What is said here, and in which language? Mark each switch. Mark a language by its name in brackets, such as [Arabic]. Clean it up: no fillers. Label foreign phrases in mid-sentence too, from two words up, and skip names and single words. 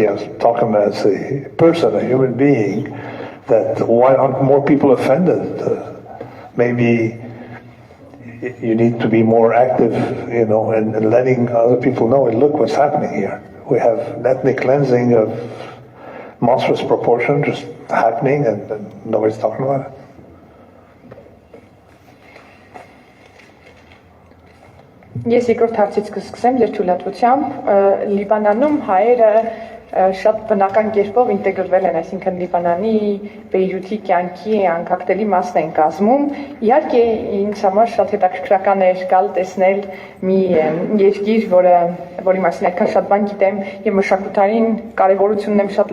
[English] I'm talking as a person, a human being. That why aren't more people offended? Maybe you need to be more active, and letting other people know, look what's happening here. We have an ethnic cleansing of monstrous proportion just happening, and nobody's talking about it. [Armenian] Ես երկրորդ հարցից կսկսեմ երթուլատվությամբ Լիբանանում հայերը շատ բնական կերպով ինտեգրվել են, այսինքն Լիբանանի Բեյրութի կյանքի անկախտելի մասն են կազմում։ Իհարկե ինձ համար շատ հետաքրքրական էր գալ տեսնել մի երկիր, որի մասին այդքան շատ բան գիտեմ եւ մշակութային կարեւորությունն եմ շատ